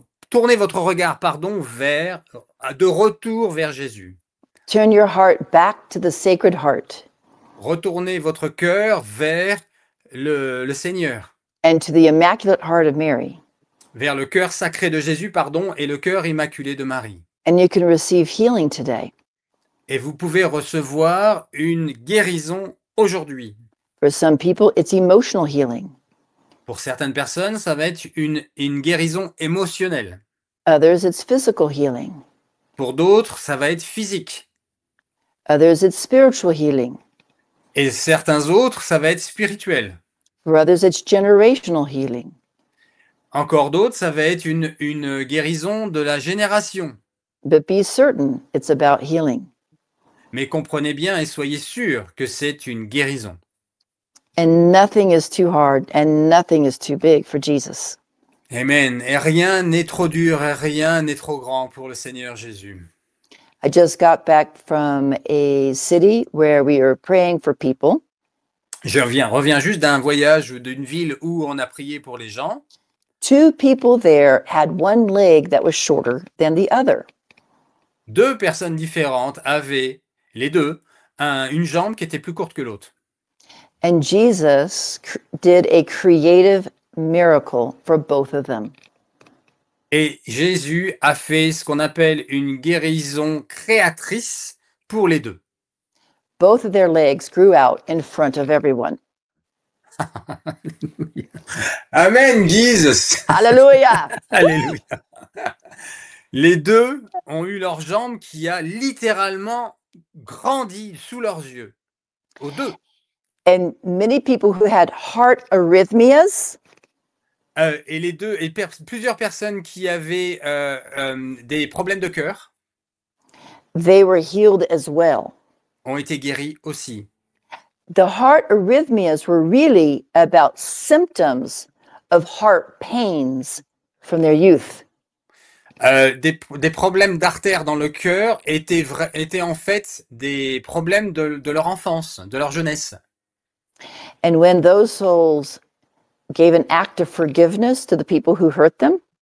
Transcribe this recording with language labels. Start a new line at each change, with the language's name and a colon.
French: Tournez votre regard, de retour vers Jésus.
English: Turn your heart back to the Sacred Heart
French: Retournez votre cœur vers le Seigneur,
English: and to the Immaculate Heart of Mary.
French: vers le cœur sacré de Jésus, et le cœur immaculé de Marie.
English: And you can receive healing today.
French: Et vous pouvez recevoir une guérison aujourd'hui.
English: For some people, it's emotional healing.
French: Pour certaines personnes, ça va être une guérison émotionnelle.
English: Others, it's physical healing.
French: Pour d'autres, ça va être physique.
English: Others, it's spiritual healing.
French: Et certains autres, ça va être spirituel.
English: For others, it's generational healing.
French: Encore d'autres, ça va être une guérison de la génération.
English: But be certain it's about healing.
French: Mais comprenez bien et soyez sûrs que c'est une guérison.
English: And nothing is too hard and nothing is too big for Jesus. Amen.
French: Et rien n'est trop dur et rien n'est trop grand pour le Seigneur Jésus.
English: I just got back from a city where we were praying for people.
French: Je reviens juste d'un voyage d'une ville où on a prié pour les gens.
English: 2 people there had one leg that was shorter than the other.
French: 2 personnes différentes avaient, les deux, une jambe qui était plus courte que l'autre.
English: And Jesus did a creative miracle for both of them.
French: Et Jésus a fait ce qu'on appelle une guérison créatrice pour les deux.
English: Both of their legs grew out in front of everyone. Amen, Jesus. Hallelujah!
French: Alléluia. Les deux ont eu leur jambe qui a littéralement grandi sous leurs yeux. Aux deux.
English: And many people who had heart arrhythmias,
French: Et les deux, et plusieurs personnes qui avaient des problèmes de cœur
English: they were healed as well.
French: ont été guéries aussi.
English: The heart arrhythmias were really about symptoms of heart pains from their youth.
French: Des problèmes d'artères dans le cœur étaient en fait des problèmes de leur enfance, de leur jeunesse.
English: And when those souls gave an act of forgiveness to the people who hurt them,